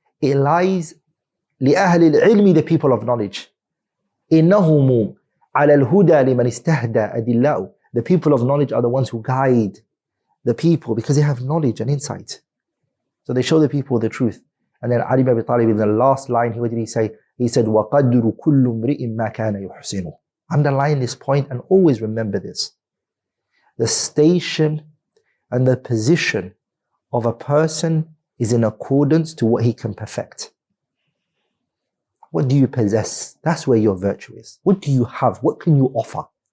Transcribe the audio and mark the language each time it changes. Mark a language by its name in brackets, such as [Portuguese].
[English] It lies [Arabic] لِأَهْلِ الْعِلْمِ, [English] the people of knowledge. [Arabic] إِنَّهُمُ عَلَى الْهُدَى لِمَنِ اسْتَهْدَى أَدِلَّاءُ. [English] The people of knowledge are the ones who guide the people because they have knowledge and insight. So they show the people the truth. And then Ali ibn Abi Talib, in the last line, what did he say? He said, [Arabic] وَقَدْرُ كُلُّ امْرِئٍ مَا كَانَ يُحْسِنُ. [English] Underline this point and always remember this. The station and the position of a person is in accordance to what he can perfect. What do you possess? That's where your virtue is. What do you have? What can you offer?